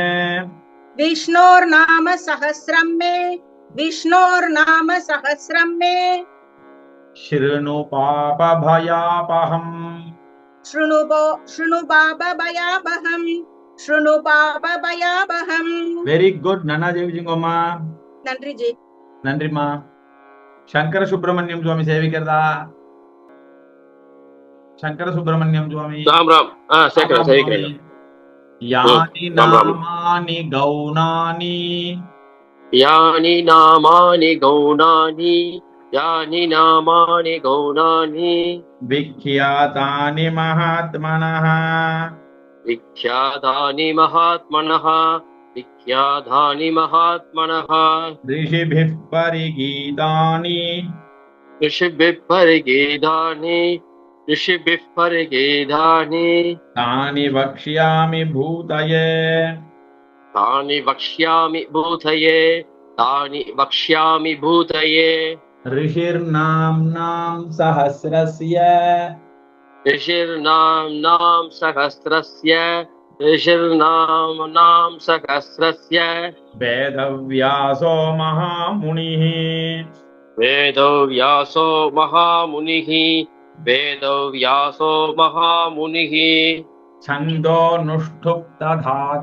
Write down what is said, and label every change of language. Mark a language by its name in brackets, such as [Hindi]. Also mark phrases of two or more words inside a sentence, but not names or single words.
[Sanskrit] विष्णोर्नाम सहस्रं मे शृणु पापभयापहम् शृणु पापभयापहम् [English] very good [Tamil] नन्ना ஜெயிச்சிங்கோமா. நன்றி ஜி. நன்றிமா. சங்கர சுப்பிரமணியம் சுவாமி சேவிக்கிறதா? சங்கர சுப்பிரமணியம் சுவாமி ராம் ராம் சேவிக்கிறேன். [Sanskrit] यानि नामानि गौणानि यानि नामानि गौणानि यानि नामानि गौणानि विख्यातानि महात्मनः विख्यातानि महात्मनः विख्यातानि महात्मनः ऋषिभिः परिगीतानि ऋषिभिः परिगीतानि तानि वक्ष्यामि भूतये ऋषिर्नाम्नां सहस्रस्य वेदव्यासो महामुनिः छन्दोनुष्ठुप् तथा